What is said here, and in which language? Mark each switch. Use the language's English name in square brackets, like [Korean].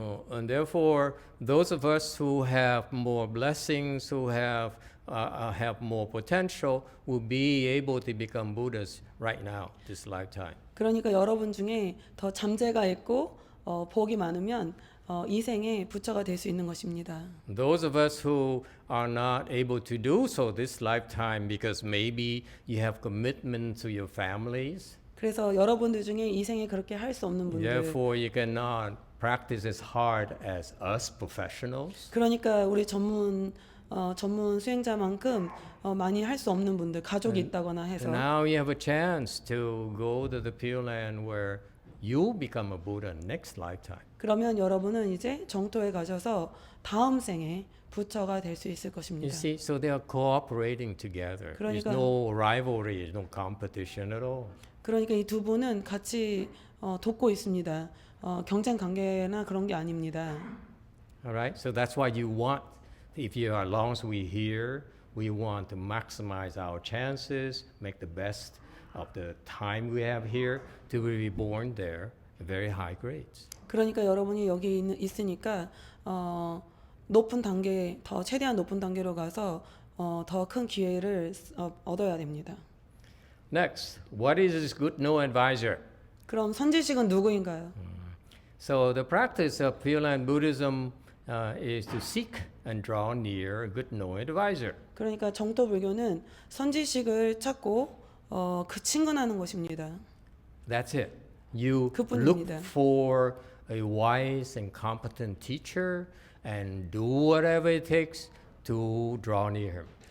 [English] And therefore, those of us who have more blessings, who have more potential, will be able to become Buddhas right now, this lifetime. [Korean] 그러니까 여러분 중에 더 잠재가 있고 복이 많으면 이생의 부처가 될 수 있는 것입니다. [English] Those of us who are not able to do so this lifetime because maybe you have commitment to your families, [Korean] 그래서 여러분들 중에 이생에 그렇게 할 수 없는 분들, [English] therefore you cannot practice as hard as us professionals. [Korean] 그러니까 우리 전문 수행자만큼 많이 할 수 없는 분들, 가족이 있다거나 [English] So [Korean] 해서 [English] now you have a chance to go to the Pure Land where you become a Buddha next lifetime. [Korean] 그러면 여러분은 이제 정토에 가셔서 다음 생에 부처가 될 수 있을 [English] You [Korean] 것입니다. [English] see, so they are cooperating together. There's [Korean] 그러니까- [English] no rivalry, there's no competition at all. [Korean] 그러니까 이 두 분은 같이 돕고 있습니다. 경쟁 관계나 그런 게 아닙니다. [English] All right, so that's why you want, if you are, as long as we here, we want to maximize our chances, make the best of the time we have here to be reborn there, at very high grades. [Korean] 그러니까 여러분이 여기 있으니까 높은 단계, 더 최대한 높은 단계로 가서 더 큰 기회를 얻어야 됩니다. [English] Next, what is this good no advisor? [Korean] 그럼 선지식은 누구인가요? [English] So the practice of Pure Land Buddhism is to seek and draw near a good no advisor. [Korean] 그러니까 정토 불교는 선지식을 찾고 그 친근하는 것입니다. [English] That's it. You [Korean] 그뿐입니다. [English] look for a wise and competent teacher and do whatever it takes to draw near him.